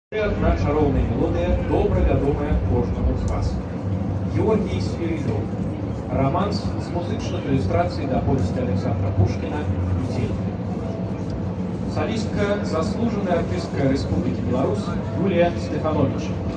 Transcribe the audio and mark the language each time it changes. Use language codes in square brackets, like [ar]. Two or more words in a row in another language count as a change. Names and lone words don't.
[be] Одна чароўная мелодыя, добра вядомая кожнаму з вас. Георгій Свірідоў. Романс з музычных ілюстрацый да повесці Александра Пушкіна «Метель». [ru] Солистка, заслуженная артистка Республики Беларусь Юлия Стефанович.